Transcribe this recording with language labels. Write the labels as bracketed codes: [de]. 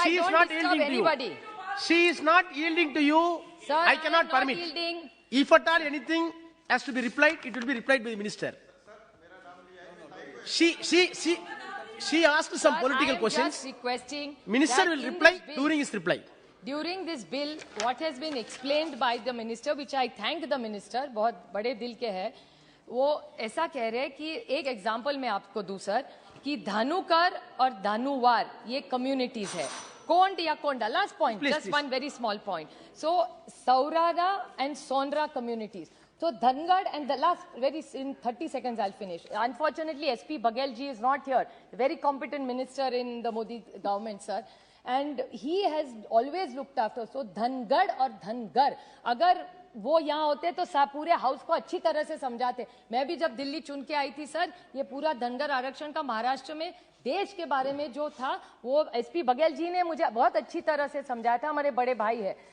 [en] she is not yielding to you. She is not yielding to you. Sir, I cannot permit. Yielding. If at all anything has to be replied, it will be replied by the minister. She asked some political questions. Minister will reply during his reply. During this bill, what has been explained by the minister, [hi] which I thank the minister, बहुत बड़े दिल के हैं, वो ऐसा कह रहे हैं कि एक एग्जाम्पल मैं आपको दूं सर, कि धानुकर और धानुवार ये कम्युनिटीज है, कोंड या कोंडा, [en] Last point, just one very small point. So सौरारा and सोनरा communities. So Dhangad and the last in 30 seconds I'll finish. Unfortunately, SP Baghel ji is not here. A very competent minister in the Modi government, sir. And he has always looked after. [hi] So Dhangad और धनगर अगर वो यहाँ होते तो पूरे house को अच्छी तरह से समझाते. मैं भी जब दिल्ली चुन के आई थी सर, ये पूरा धनगर आरक्षण का महाराष्ट्र में देश के बारे में जो था वो SP बघेल जी ने मुझे बहुत अच्छी तरह से समझाया था. हमारे बड़े भाई है.